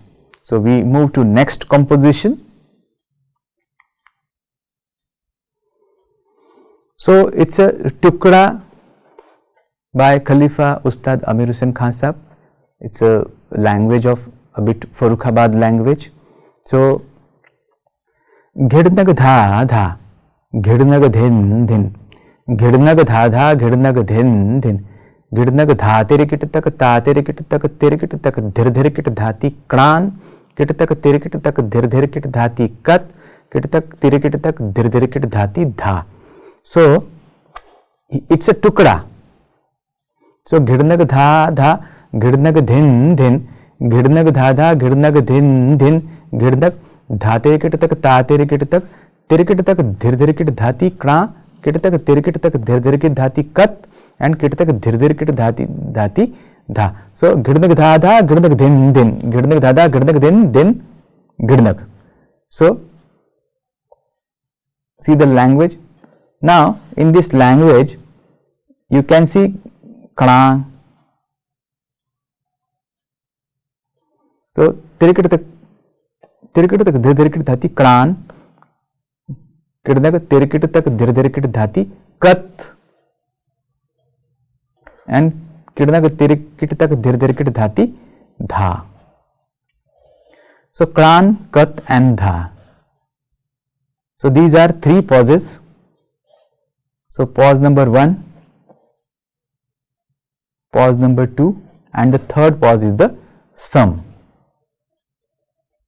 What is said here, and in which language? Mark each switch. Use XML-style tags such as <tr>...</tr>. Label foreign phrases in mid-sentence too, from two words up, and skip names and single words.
<en>So we move to next composition. So it's a tukda by Khalifa Ustad Amir Hussain Khan Sahab. It's a language of a bit Farrukhabad language. So ghidnag dha dha, ghidnag dhin dhin, ghidnag dha dha, ghidnag dhin dhin, ghidnag dha tirikit tak, ta tirikit tak, tirikit tak, dhir dhirikit dhati kran, kit tak tirikit tak, dhir dhirikit dhati kat, kit tak tirikit tak, dhir dhirikit dhati dha. So it's a tukda. So ghidnag dha dha, ghidnag dhin dhin, ghidnag dha dha, ghidnag dhin dhin, ghidnag dha tirikit tak, ta tirikit tak, tirikit tak, dhir dhirikit dhati kra, kit tak tirikit tak, dhir dhirikit dhati kat, and kit tak dhir dhirikit dhati dha. So ghidnag dha dha, ghidnag dhin dhin, ghidnag dha dha, ghidnag dhin dhin, ghidnag. So see the language. Now in this language you can see kra. So tirikit tak, dhir dhirikit dhati kran, ghidnag tirikit tak, dhir dhirikit dhati kat, and ghidnag tirikit tak, dhir dhirikit dhati dha. So kran, kat and dha. So these are three pauses. So pause number 1, pause number 2, and the third pause is the sum.</en>